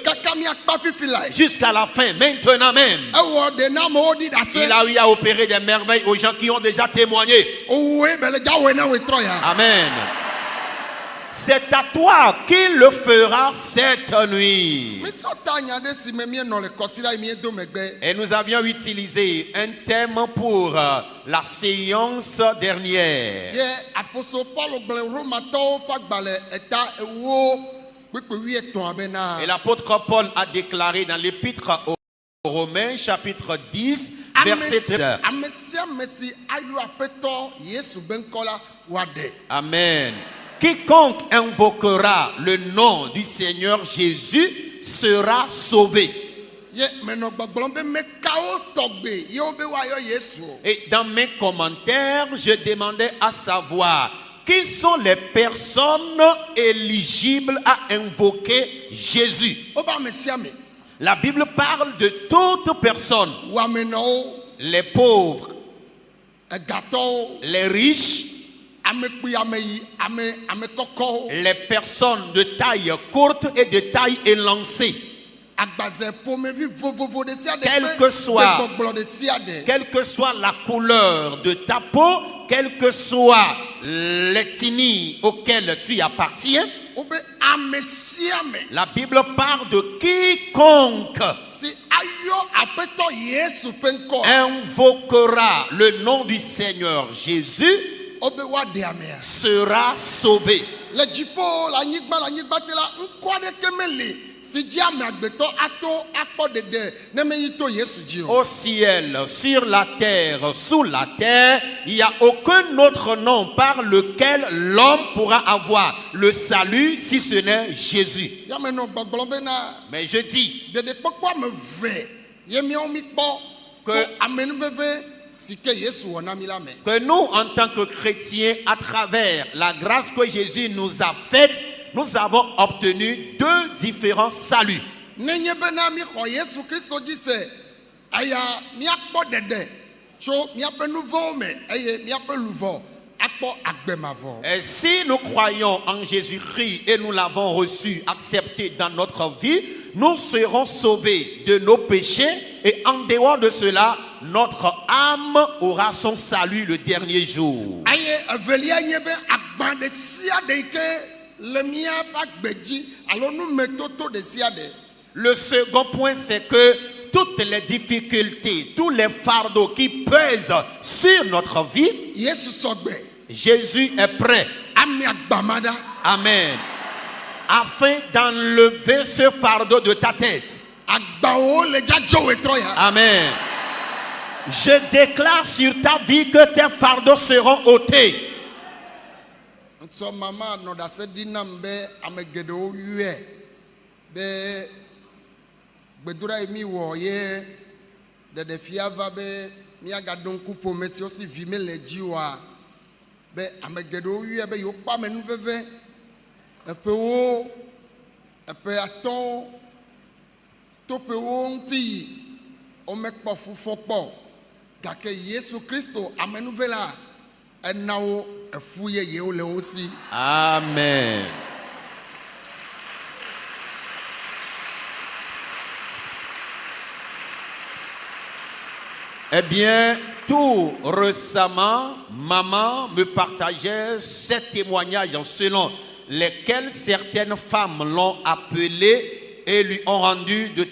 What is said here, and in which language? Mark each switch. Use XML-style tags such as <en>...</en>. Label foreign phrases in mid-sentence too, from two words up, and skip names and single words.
<fr>Jusqu'à la fin, maintenant même. Il a eu à opérer des merveilles aux gens qui ont déjà témoigné. Amen. c'est à toi qui le fera cette nuit.</fr> <ee>mitsɔta nya ɖe si me mienɔ le kɔsi la yi miedo megbe.</ee> <fr>Et nous avions utilisé un thème pour la séance dernière.</fr> <ee>Ye apostole Paul gblẽ Romatɔwo ƒe agbalẽ eta ewo kpekpe 13 bena.</ee> <fr>Et l'apôtre Paul a déclaré dans l'épître aux Romains, chapitre 10, verset 13.</fr> <ee>Ame sia ame si ayɔ aƒetɔ Yesu be ŋkɔ la woaɖe. Amen.</ee> <fr>Quiconque invoquera le nom du Seigneur Jésus sera sauvé.</fr> <ee>Ye menɔ gbɔgblɔm be mekawo tɔgbe yewo be woayɔ Yesu.</ee> <fr>Et dans mes commentaires, je demandais à savoir qui sont les personnes éligibles à invoquer Jésus.</fr> <ee>Wobe ame sia ame.</ee> <fr>La Bible parle de toute personne,</fr> <ee>Wɔamenɔwo,</ee> <fr>les pauvres,</fr> <ee>egatɔwo,</ee> <fr>les riches,</fr> <ee>ame kpui, ame yi, ame kɔkɔwo,</ee> <fr>les personnes de taille courte et de taille élancée.</fr> <ee>agbaze ƒomevi vovovo ɖe sia ɖe</ee> <fr>Quel que soit-</fr> <ee>ƒe gbɔgblɔ ɖe sia ɖe.</ee> <fr>Quelle que soit la couleur de ta peau, quelle que soit l'ethnie auquel tu appartiens,</fr> <ee>Wobe ame sia ame</ee> <fr>la Bible parle de quiconque</fr> <ee>si ayɔ aƒetɔ Yesu ƒe ŋkɔ</ee> <fr>invoquera le nom du Seigneur Jésus</fr> <ee>wobe woaɖe amea.</ee> <fr>sera sauvé.</fr> <ee>Le dziƒo, le anyigba te la, ŋkɔ aɖeke meli si dzi ame agbetɔ ato akpɔ ɖeɖe ne meyi to Yesu dzi o.</ee> <fr>Au ciel, sur la terre, sous la terre, il n'y a aucun autre nom par lequel l'homme pourra avoir le salut si ce n'est Jésus.</fr> <ee>Ya menɔ gbɔgblɔm bena</ee> <fr>Mais je dis</fr> <ee>ɖeɖekpɔkpɔ ame eve ye míawo mikpɔ</ee> <fr>Que-</fr> <ee>to amenuveve si ke Yesu wɔ na mi la me.</ee> <fr>que nous, en tant que chrétiens, à travers la grâce que Jésus nous a faite, nous avons obtenu deux différents saluts.</fr> <ee>Nenye bena mixɔ Yesu Kristo dzi se eya míakpɔ ɖeɖe tso míaƒe nu vɔwo me eye míaƒe luʋɔ akpɔ agbe mavɔ.</ee> <fr>Et si nous croyons en Jésus-Christ et nous l'avons reçu, accepté dans notre vie, nous serons sauvés de nos péchés et en dehors de cela, notre âme aura son salut le dernier jour.</fr> <ee>Eye evelia nye be agba ɖe sia ɖe yi ke le míaƒe agbe dzi alo numetoto ɖe sia ɖe.</ee> <fr>Le second point, c'est que toutes les difficultés, tous les fardeaux qui pèsent sur notre vie,</fr> <ee>Yesu sɔgbe</ee> <fr>Jésus est prêt.</fr> <ee>ami agbama ɖa. Amen.</ee> <fr>Afin d'enlever ce fardeau de ta tête.</fr> <ee>Agbawo le dzadzowe trɔ ya. Amen.</ee> <fr>Je déclare sur ta vie que tes fardeaux seront ôtés.</fr> <ee>Ŋutsɔ mama nɔ ɖase ɖi nam be ame geɖewo yɔe be gbedoɖa yi mi wɔ ye ɖeɖefia va be míagaɖo ŋku ƒome siwo si vi mele dzi oa be ame geɖewo yɔe be yewo kpɔ amenuveve eƒewo eƒe atɔ̃wo to ƒewo ŋuti yi womekpɔ fufɔ kpɔ gake Yesu Kristo amenuve la ena wo efu yeyewo le wo si. Amen.</ee> <fr>Eh bien, tout récemment, maman me partageait ces témoignages selon lesquels certaines femmes l'ont appelé et lui ont rendu de</fr>